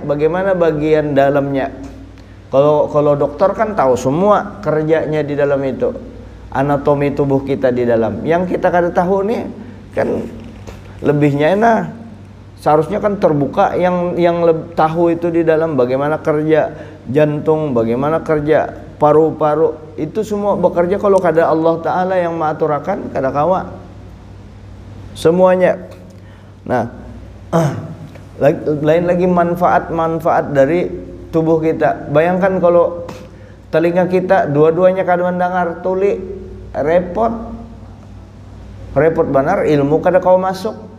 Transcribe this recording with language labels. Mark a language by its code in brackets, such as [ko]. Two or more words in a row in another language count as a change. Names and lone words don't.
[id] Bagaimana bagian dalamnya? Kalau dokter kan tahu semua kerjanya di dalam itu, anatomi tubuh kita di dalam. [bjn] Yang kita kada tahu nih kan lebihnya enak. [id] Seharusnya kan terbuka yang tahu itu di dalam bagaimana kerja jantung, bagaimana kerja paru-paru, itu semua bekerja kalau kada Allah Ta'ala yang mengaturakan, kada kawa semuanya. Nah, lain lagi manfaat-manfaat dari tubuh kita. [bjn] Bayangkan kalau telinga kita dua-duanya kada mendengar, tuli repot benar, ilmu kada kau masuk.